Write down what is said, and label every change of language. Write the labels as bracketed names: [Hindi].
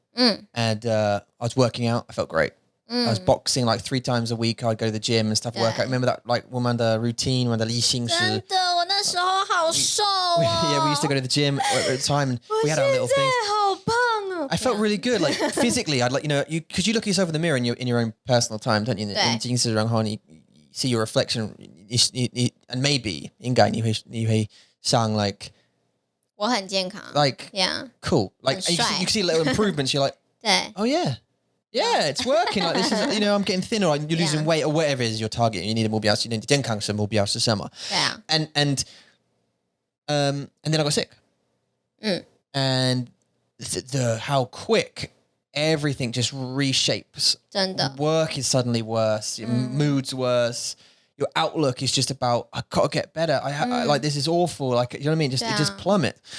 [English] And I was working out. I felt great. I was boxing like 3 times a week. I'd go to the gym and stuff. Work out. Remember that like 我们的 routine, [Chinese] 我们的例行式。真的，我那时候好瘦哦。 [English] Yeah, we used to go to the gym at the time, and we had our little things. [Chinese] 好胖哦。 [English] I felt really good, like physically. I'd like because you look at yourself in the mirror in your own personal time, don't you? [Chinese] 对。镜子然后你 [English] see your reflection, and maybe [Chinese] 应该你会想 [English] like [Chinese] 我很健康 [English] like yeah cool like you can see little improvements. You're like [Chinese] 对 [English] oh yeah, it's working. Like this is I'm getting thinner. Like you're losing weight or whatever it is your target. You need a [Chinese] 目标，你的健康是目标是什么？对啊 [English] And then I got sick. And the how quick everything just reshapes. [Chinese] 真的 [English] Work is suddenly worse. Your mood's worse. Your outlook is just about I gotta get better. I like this is awful. Like you know what I mean? It just plummet.